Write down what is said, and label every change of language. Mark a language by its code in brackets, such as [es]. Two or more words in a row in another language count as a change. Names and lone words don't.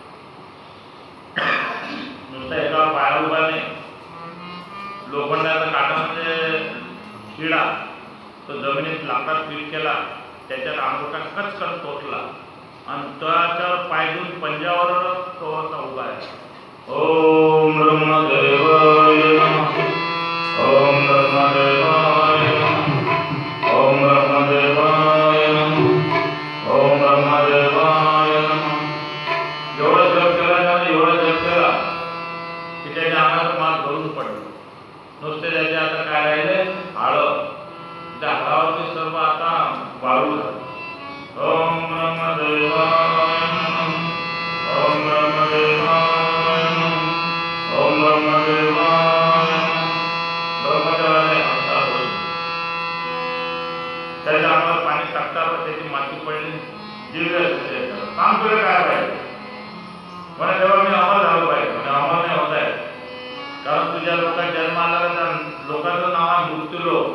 [mr] नुसतं एका पायावर उभा नाही, लोखंडाचा काटा म्हणजे शिडा तो जमिनीत लाकडात फिट केला, त्याच्यात अंगठा कचकन तोडला आणि त्याच्यावर पाय देऊन पंजावर तो असा उभा आहे. [sa] ओम ब्रह्मदेवाय नमः, ओम ब्रह्मदेवाय नमः, ओम ब्रह्मदेवाय नमः, ओम ब्रह्मदेवाय नमः. [mr] एवढा जप केला त्याने, एवढा जप केला की त्याच्या अंगात मात भरून पडलं. नुसते त्याचे आता काय राहिले? हाडं. त्या हाडावरती सर्व आता वाळू झालं. [sa] ओम ब्रह्मदेवाय नमः, ओम ब्रह्मदेवाय नमः, ओम ब्रह्मदेवाय नमः. [mr] ब्रह्मदेवाने हातात धरलं. त्याच्या अंगावर पाणी टाकताना त्याची माती पडली. दिव्य काम केलं काय पाहिजे म्हणे, तेव्हा मी अमर झालो पाहिजे. म्हणजे अमर नाही होत आहे, कारण तुझ्या लोकांना जन्म आला त्या लोकांचं नाव आहे मृत्यू लोक.